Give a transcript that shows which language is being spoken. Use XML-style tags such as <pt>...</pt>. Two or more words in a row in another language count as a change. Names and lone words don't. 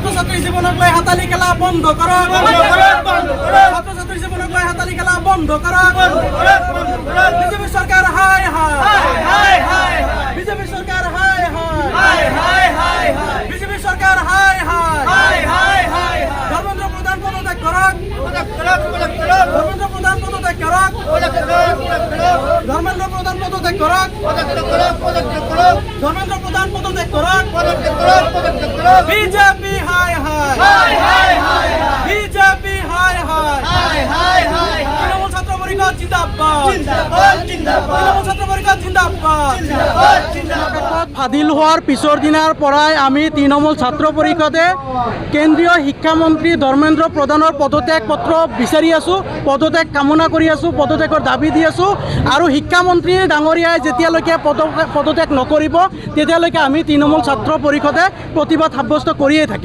<as>ছাত্রছাত্রীর জীবনক লৈ হাতালি খেলা বন্ধ করো ছাত্রছাত্রীর জীবনক লৈ হাতালি খেলা বন্ধ করো বিজেপি সরকার হায় হায় বিজেপি সরকার হায় হায় বিজেপি সরকার হায় হায় ধর্মেন্দ্র প্রধান পদত্যাগ করক ধর্মেন্দ্র প্রধান পদত্যাগ করক ধর্মেন্দ্র প্রধান পদত্যাগ করক ধর্মেন্দ্র প্রধান পদত্যাগ করক বিজেপি হায় হায় বিজেপি হায় হায় তৃণমূল ছাত্র পরিষদ জিন্দাবাদ তৃণমূল ছাত্র পরিষদ জিন্দাবাদ ফাদিল হওয়ার পিছৰ দিনাৰ পৰাই আমি তৃণমূল ছাত্ৰ পৰিষদে কেন্দ্ৰীয় শিক্ষামন্ত্ৰী ধৰ্মেন্দ্ৰ প্ৰধানৰ পদত্যাগ পত্ৰ বিচাৰি আছোঁ, পদত্যাগ কামনা কৰি আছোঁ, পদত্যাগৰ দাবী দি আছোঁ আৰু শিক্ষামন্ত্ৰী ডাঙৰীয়াই যেতিয়ালৈকে পদত্যাগ নকৰিব তেতিয়ালৈকে আমি তৃণমূল ছাত্ৰ পৰিষদে প্ৰতিবাদ সাব্যস্ত কৰিয়ে থাকিম।</as>